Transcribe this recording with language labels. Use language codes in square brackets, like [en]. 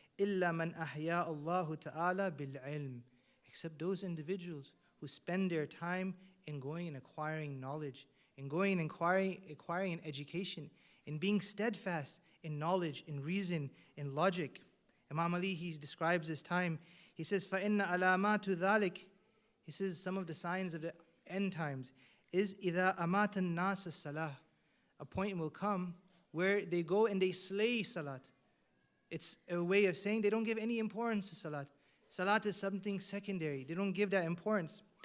[ar] Illa man ahya Allahu ta'ala bil ilm. [en] Except those individuals who spend their time in going and acquiring knowledge, in going and acquiring an education, in being steadfast in knowledge, in reason, in logic. Imam Ali, he describes this time. He says, [ar] فَإِنَّ عَلَامَاتُ ذَلِكَ. [en] He says some of the signs of the end times is [ar] إِذَا أَمَاتَ النَّاسَ الصَّلَاةِ. [en] A point will come where they go and they slay salat. It's a way of saying they don't give any importance to salat. Salat is something secondary. They don't give that importance.